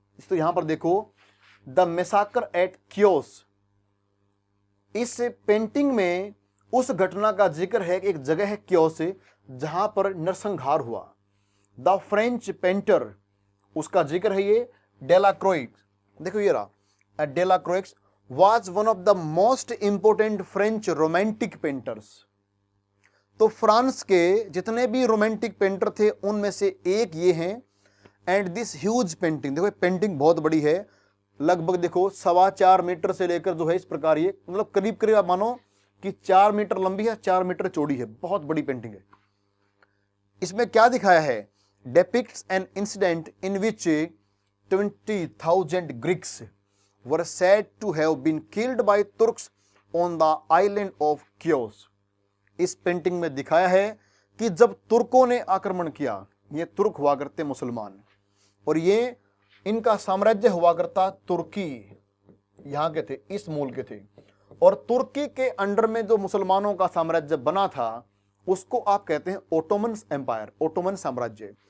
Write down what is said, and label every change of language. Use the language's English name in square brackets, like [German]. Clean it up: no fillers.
[Hindi] तो यहां पर देखो द मैसाकर एट कियोस, इस पेंटिंग में उस घटना का जिक्र है कि एक जगह है कियोस जहां पर नरसंहार हुआ। [English] the French painter, [Hindi] उसका जिक्र है ये डेलाक्रोइक्स। देखो ये रहा, [English] Delacroix was one of the most important French romantic painters। [Hindi] तो फ्रांस के जितने भी रोमांटिक पेंटर थे उनमें से एक ये हैं। [English] and this huge painting, [Hindi] देखो पेंटिंग बहुत बड़ी है, लगभग देखो 4.25 मीटर से लेकर जो है इस प्रकार, ये मतलब करीब करीब आप मानो कि 4 मीटर लंबी है, 4 मीटर चौड़ी है, बहुत बड़ी पेंटिंग है। इसमें क्या दिखाया है, [English] depicts an incident in which 20,000 Greeks were said to have been killed by Turks on the island of Chios। [Hindi] इस पेंटिंग में दिखाया है कि जब तुर्कों ने आक्रमण किया, ये तुर्क हुआ करते मुसलमान, और ये इनका साम्राज्य हुआ करता तुर्की, यहां के थे, इस मूल के थे, और तुर्की के अंडर में जो मुसलमानों का साम्राज्य बना था उसको आप कहते हैं ओटोमन एम्पायर, ओटोमन साम्राज्य।